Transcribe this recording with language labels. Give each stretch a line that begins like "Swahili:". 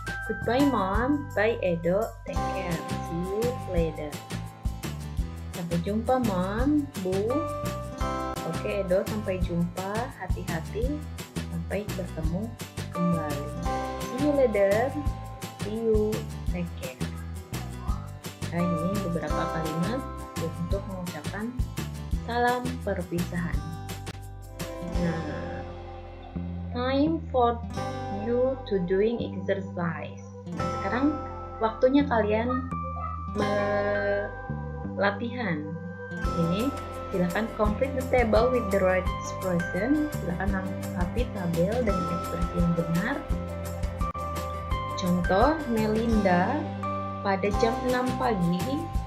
English: Goodbye mom, bye Edo, take care, see you later.
Indonesian: Sampai jumpa mom, bu. Oke Edo, sampai jumpa, hati-hati, sampai bertemu kembali.
English: See you later, see you, take care.
Indonesian: Nah ini beberapa kalimat untuk mengucapkan salam perpisahan. Nah,
English: time for you to doing exercise.
Indonesian: Nah, sekarang waktunya kalian latihan. Ini silakan
English: complete the table with the right expression.
Indonesian: Silakan lengkapi tabel dengan ekspresi yang benar. Contoh, Melinda pada jam 6 pagi.